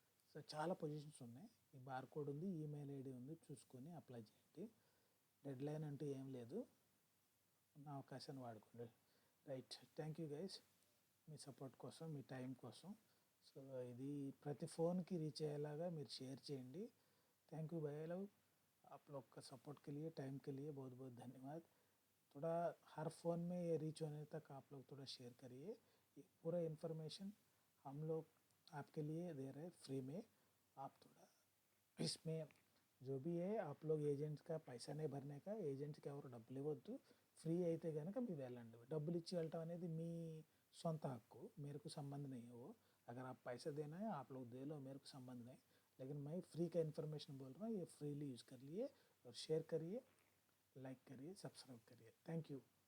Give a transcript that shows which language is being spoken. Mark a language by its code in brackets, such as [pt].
[te] So చాలా positions ఉన్నాయి. ఈ బార్కోడ్ ఉంది, ఈమెయిల్ ఐడి ఉంది, చూసుకొని అప్లై చేయండి. డెడ్ లైన్ అంటూ ఏం లేదు, ఉన్న అవకాశాన్ని వాడుకోండి. Right, thank you guys మీ support కోసం, మీ టైం కోసం. సో ఇది ప్రతి [hi] फ़ोन की रीच [te] అయ్యేలాగా మీరు షేర్ చేయండి. [hi] थैंक यू भाई लोग, आप लोग का सपोर्ट के लिए, टाइम के लिए बहुत बहुत धन्यवाद. थोड़ा हर फ़ोन में ये रीच होने तक आप लोग थोड़ा शेयर करिए. ये पूरा इन्फॉर्मेशन हम लोग आपके लिए दे रहे हैं फ्री में. आप थोड़ा इसमें जो भी है आप लोग ఏజెంట్స్ का पैसा नहीं भरने का, [te] ఏజెంట్స్కి ఎవరు డబ్బులు ఇవ్వద్దు. ఫ్రీ అయితే కనుక మీరు వెళ్ళండి. డబ్బులు ఇచ్చి వెళ్ళటం అనేది మీ సొంత హక్కు, [hi] मेरे को संबंध नहीं है वो. अगर आप पैसा देना है आप लोग दे लो, मेरे को संबंध नहीं. लेकिन मैं फ्री का इन्फॉर्मेशन बोल रहा हूँ, ये फ्रीली यूज़ कर लिए और शेयर करिए, लाइक करिए, सब्सक्राइब करिए. Thank you.